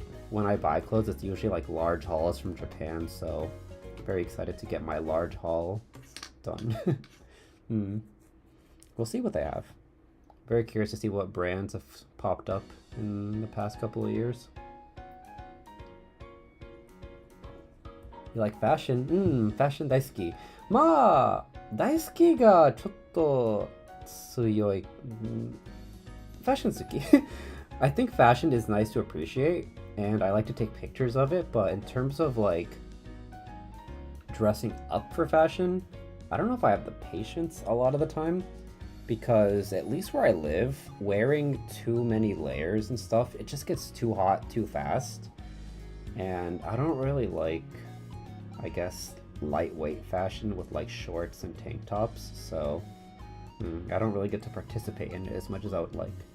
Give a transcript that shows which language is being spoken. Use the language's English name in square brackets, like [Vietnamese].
[English] When I buy clothes, it's usually like large hauls from Japan, so I'm very excited to get my large haul done. We'll see what they have. Very curious to see what brands have popped up in the past couple of years. You like fashion? [Japanese] Fashion 大好き。まあ、大好きがちょっと強い。 Fashion 好き。 [English] I think fashion is nice to appreciate, and I like to take pictures of it, but in terms of like dressing up for fashion, I don't know if I have the patience a lot of the time, because at least where I live, wearing too many layers and stuff, it just gets too hot too fast, and I don't really like, I guess, lightweight fashion with like shorts and tank tops, so I don't really get to participate in it as much as I would like.